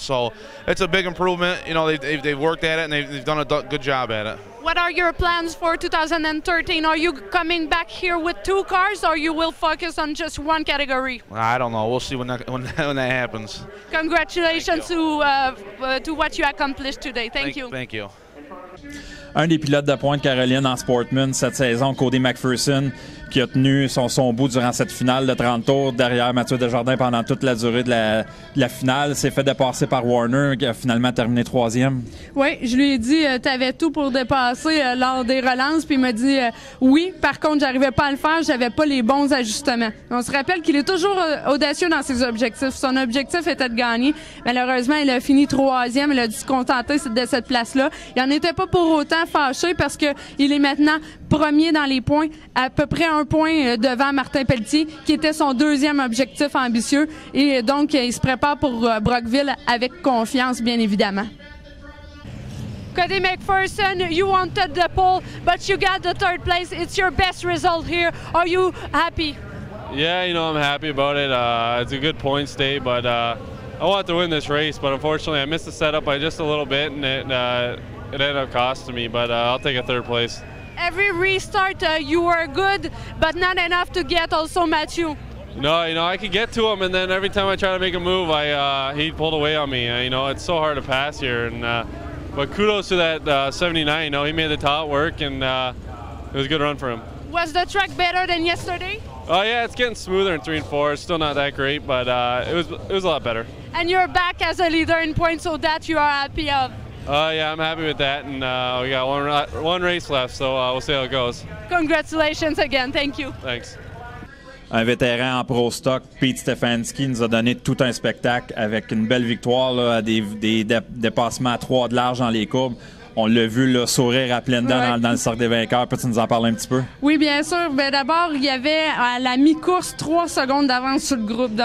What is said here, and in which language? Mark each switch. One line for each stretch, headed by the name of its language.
English: So it's a big improvement. You know, they've worked at it and they've done a good job at it. What are your plans for 2013? Are you coming back here with 2 cars, or you will focus on just one category? I don't know. We'll see when that happens. Congratulations to what you accomplished today. Thank you. Thank you.
French: Un des pilotes de pointe Caroline en Sportman cette saison, Cody McPherson, qui a tenu son bout durant cette finale de 30 tours derrière Mathieu Desjardins pendant toute la durée de la finale, s'est fait dépasser par Warner, qui a finalement terminé 3e. Oui, je lui ai dit t'avais tout pour dépasser lors des relances, puis il m'a dit oui, par contre j'arrivais pas à le faire, j'avais pas les bons ajustements. On se rappelle qu'il est toujours audacieux dans ses objectifs. Son objectif était de gagner. Malheureusement, il a fini 3e, il a dû se contenter de cette place-là. Il en était pas pour autant fâché parce que il est maintenant premier dans les points, à peu près 1 point devant Martin Pelletier, qui était son 2e objectif ambitieux. Et donc, il se prépare pour Brockville avec confiance, bien évidemment.
English: Cody McPherson, you wanted the pole, but you got the 3rd place. It's your best result here. Are you happy? Yeah, you know, I'm happy about it. It's a good point state, but I wanted to win this race, but unfortunately I missed the setup by just a little bit, and it ended up costing me, but I'll take a 3rd place. Every restart you were good, but not enough to get also Mathieu. No, you know, I could get to him, and then every time I try to make a move, he pulled away on me. You know, it's so hard to pass here, and but kudos to that 79. You know, he made the top work, and it was a good run for him. Was the track better than yesterday? Oh yeah, it's getting smoother in 3 and 4. It's still not that great, but it was a lot better. And you're back as a leader in points, so that you are happy of. Yeah, I'm happy with that, and we got one race left, so we'll see how it goes. Congratulations again. Thank you. Thanks.
French: Un vétéran en Pro Stock, Pete Stefanski, nous a donné tout un spectacle avec une belle victoire, là, à des dépassements à 3 de large dans les courbes. On l'a vu là, sourire à pleines dents dans le cercle des vainqueurs. Peux-tu nous en parler un petit peu? Oui, bien sûr. Ben, d'abord, il y avait à la mi-course 3 secondes d'avance sur le groupe.